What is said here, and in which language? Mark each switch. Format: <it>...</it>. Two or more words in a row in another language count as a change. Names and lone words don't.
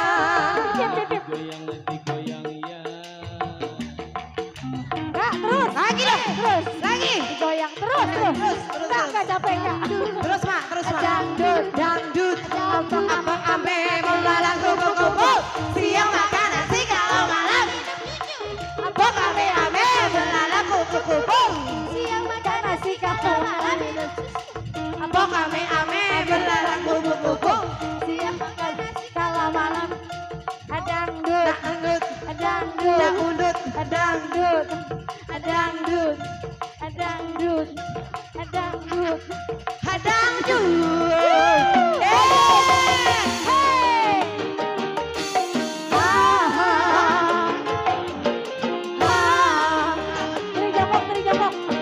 <id>Kak, terus. Lagi dong. Terus. Lagi. Goyang terus, terus. Enggak capek, Kak. Terus mak. Dangdut. Dangdut. Apa Ame melalang kupu-kupu. Siang makan nasi kalau malam. Pok ame melalang kupu-kupu. Siang makan nasi kalau malam minum susu. Pok ame melalang kupu-kupu. Siang makan nasi kalau malam. Dangdut. Dangdut. Dangdut. Dangdut. Dangdut. Dangdut. Dangdut. Dangdut. Dangdut. Hey! Terjebak, terjebak.</id>